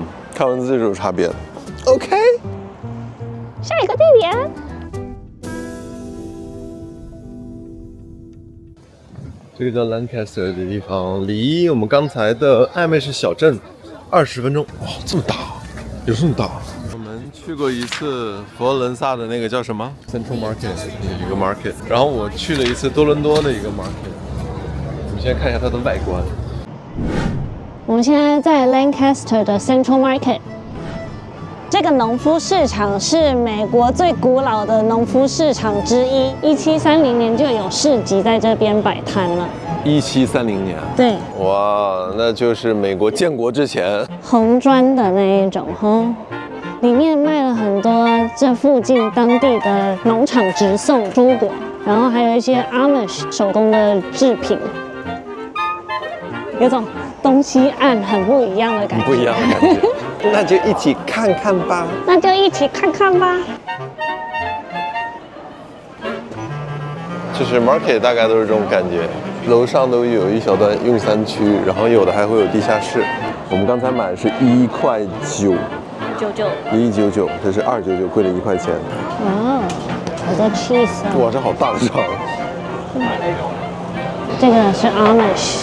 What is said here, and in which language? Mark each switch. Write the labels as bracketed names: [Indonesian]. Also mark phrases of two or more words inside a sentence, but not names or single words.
[Chinese] 看文字是有差別的。OK， 下一個地點。這個叫 Lancaster 的地方，離我們剛才的艾美士小鎮20分鐘。哇，这么大，有这么大？我们去过一次佛罗伦萨的那個叫什麼 Central Market 一個 market， 然後我去了一次多倫多的一個 market。我們先看一下它的外觀。我們現在在 Lancaster 的 Central Market。這個農夫市場是美國最古老的農夫市場之一，1730年就有市集在這邊擺攤了。 1730年，對，哇，那就是美國建國之前。紅磚的那一種哈，裡面賣了很多這附近當地的農場直送蔬果，然後還有一些 Amish 手工的製品，有種東西岸很不一樣的感覺。不一樣的感覺。那就一起看看吧。那就一起看看吧。就是 market 大概都是這種感覺，樓上都有一小段用餐區，然後有的還會有地下室。我們剛才買的是1.99塊，1.99，這是2.99，貴了1塊錢。哇，好多 cheese 啊！哇，這好大的腸。這個是 Amish，